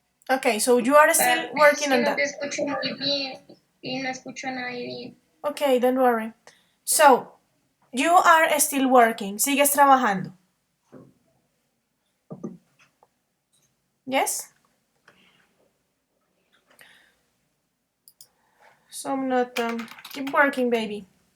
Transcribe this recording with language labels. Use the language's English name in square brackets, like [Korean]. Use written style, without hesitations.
[English] Okay, so you are still working on [Spanish] No [English] that. [Spanish] te escucho muy bien y no escucho a nadie bien. [English] Okay, don't worry. So, you are still working. [Spanish] Sigues trabajando. [English] Yes? So I'm not. Keep working, baby.